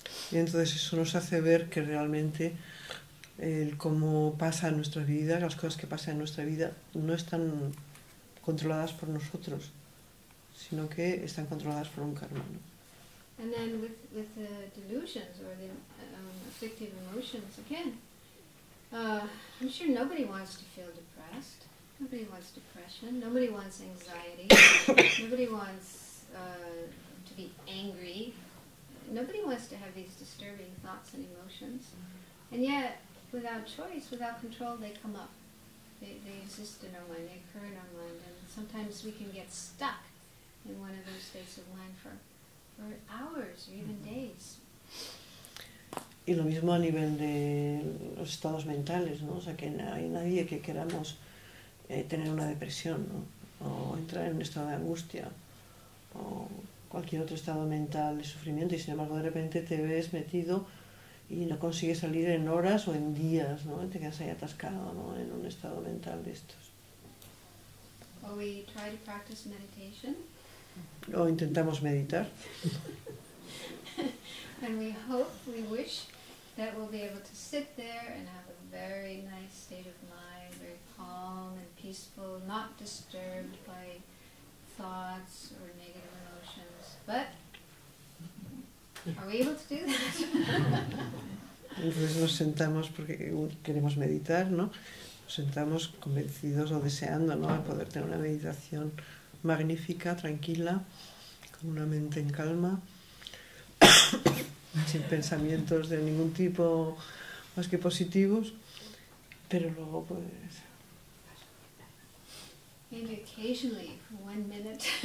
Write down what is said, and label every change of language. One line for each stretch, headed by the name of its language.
Spanish: Y entonces eso nos hace ver que realmente cómo pasa en nuestra vida, las cosas que pasan en nuestra vida no están controladas por nosotros, sino que están controladas por un karma, ¿no?
English: And then with the delusions or the afflictive emotions, again, I'm sure nobody wants to feel depressed. Nobody wants depression. Nobody wants anxiety. Nobody wants to be angry. Nobody wants to have these disturbing thoughts and emotions. And yet, without choice, without control, they come up. They exist in our mind, they occur in our mind. And sometimes we can get stuck in one of those states of mind for hours or even days.
Spanish: Y lo mismo a nivel de los estados mentales, ¿no? O sea, que no hay nadie que queramos tener una depresión, ¿no? O entrar en un estado de angustia o cualquier otro estado mental de sufrimiento y sin embargo de repente te ves metido y no consigues salir en horas o en días, ¿no? Te quedas ahí atascado, ¿no? En un estado mental de estos.
English: Or we try to practice meditation.
Spanish: O intentamos meditar.
English: And we hope, we wish that we'll be able to sit there and have a very nice state of mind, very calm and peaceful, not disturbed by thoughts or negative emotions. But are we able to do that?
Spanish: Entonces nos sentamos porque queremos meditar, ¿no? Nos sentamos convencidos o deseando, ¿no? De poder tener una meditación magnífica, tranquila, con una mente en calma, sin pensamientos de ningún tipo más que positivos, pero luego pues
English: Maybe occasionally for 1 minute.